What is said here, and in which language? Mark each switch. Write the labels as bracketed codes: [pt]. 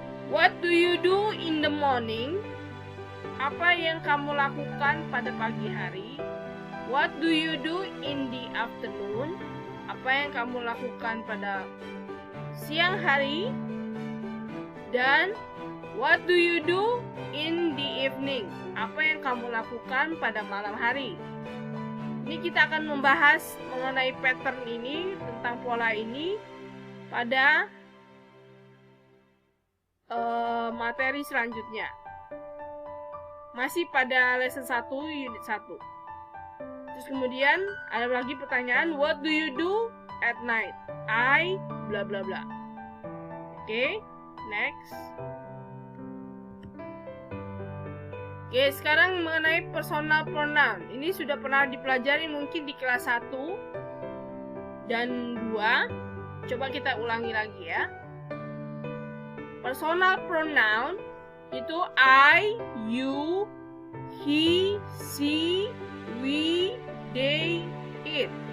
[en] What do you do in the morning? [id] Apa yang kamu lakukan pada pagi hari? [en] What do you do in the afternoon? [id] Apa yang kamu lakukan pada siang hari? Dan [en] what do you do in the evening? [id] Apa yang kamu lakukan pada malam hari? Ini kita akan membahas mengenai pattern ini, tentang pola ini pada materi selanjutnya. Masih pada lesson 1 unit 1. Terus kemudian ada lagi pertanyaan, [en] what do you do at night? I bla bla bla. Oke, next. [id] Oke, sekarang mengenai personal pronoun. Ini sudah pernah dipelajari mungkin di kelas 1 dan 2. Coba kita ulangi lagi ya. [en] Personal pronoun itu I, you, he, she, we, they, it.